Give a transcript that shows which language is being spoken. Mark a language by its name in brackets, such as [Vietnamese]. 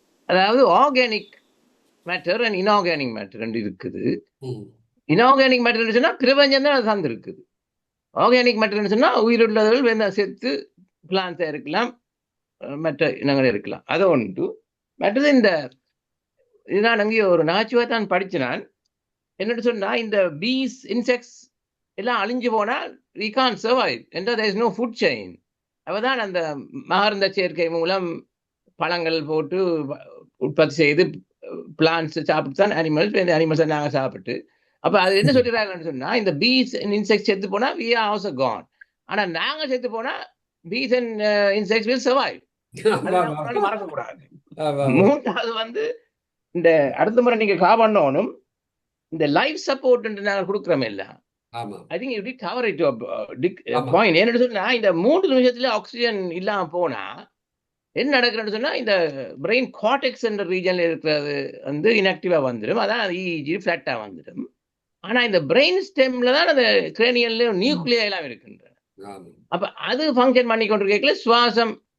[Tamil] அதாவது organic matter and inorganic matter ரெண்டு இருக்குது. இன்ஆர்கானிக் மேட்டர் சொன்னா பிரபஞ்சம் தான் அது சார்ந்து இருக்குது. ஆர்கானிக் மேட்டர்னு சொன்னா உயிருள்ளவர்கள் வேணா சேர்த்து பிளான்ஸா இருக்கலாம், மற்ற இனங்கள் இருக்கலாம். அதை ஒன்று. மற்றது இந்த நான் அங்கேயே ஒரு நகைச்சுவை தான் படிச்சினான். என்னன்னு சொன்னா, இந்த பீஸ் இன்செக்ட்ஸ் எல்லாம் அழிஞ்சு போனால் [English] we can't survive, and there is no food chain. [Tamil] அவதான் அந்த மகரந்த சேர்க்கை மூலம் பழங்கள் போட்டு உற்பத்தி செய்து பிளான்ஸ் சாப்பிட்டு தான் அனிமல்ஸ் நாங்கள் சாப்பிட்டு. அப்ப அது என்ன சொல்லிடுறாங்கன்னு சொன்னா, இந்த பீஸ் இன்செக்ட்ஸ் செத்து போனா [English] we are also gone. [Tamil] ஆனா நாங்க செத்து போனா [English] bees and insects will survive. [Tamil] மறக்கக்கூடாது. மூன்றாவது இந்த அடுத்த முறை நீங்க காப்பாடணும், இந்த லைஃப் சப்போர்ட் நாங்கள் கொடுக்குறோம் எல்லாம். [English] I think you did cover it to a point. [Tamil] என்ன சொன்னா, இந்த 3 நிமிஷத்துல ஆக்சிஜன் இல்லாம போனா என்ன நடக்குதுன்னு சொன்னா, இந்த பிரெயின் கார்டெக்ஸ் என்ற ரீஜன்ல இருக்கிறது இன்ஆக்டிவா வந்துடும். அதான் இஜி பிளாட்டா வந்துடும். ஆனா இந்த பிரெயின் ஸ்டெம்ல தான் அந்த கிரேனியல்ல நியூக்ளியா எல்லாம் இருக்கின்றன. அப்ப அது ஃபங்க்ஷன் பண்ணி கொண்டிருக்கல சுவாசம்